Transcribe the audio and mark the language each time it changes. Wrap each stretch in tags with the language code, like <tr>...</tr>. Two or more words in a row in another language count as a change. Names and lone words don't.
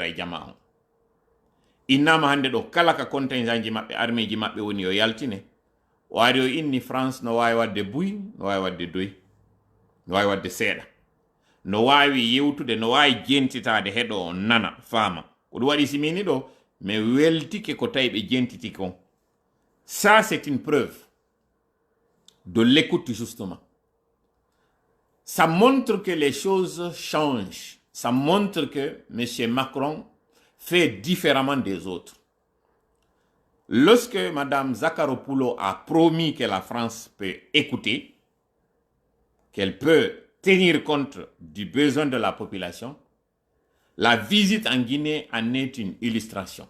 <ff>e jama on innama hande ɗo kala ka contingent ji maɓɓe armée ji maɓɓe woni yo yaltine o ari o inni France no wawi wadde buy no wawi wadde doy no wawi wadde seeɗa no wawi yewtude no wawi jentitade heɗo on nana faama ko ɗum waɗi simini ɗo mais weltike ko tawi ɓe jentiti kon</ff> <fr>ça c'est une preuve de l'écoute justement ça montre que les choses changent ça montre que M. Macron fait différemment des autres. Lorsque Mme Zakharopoulou a promis que la France peut écouter, qu'elle peut tenir compte du besoin de la population, la visite en Guinée en est une illustration.</fr>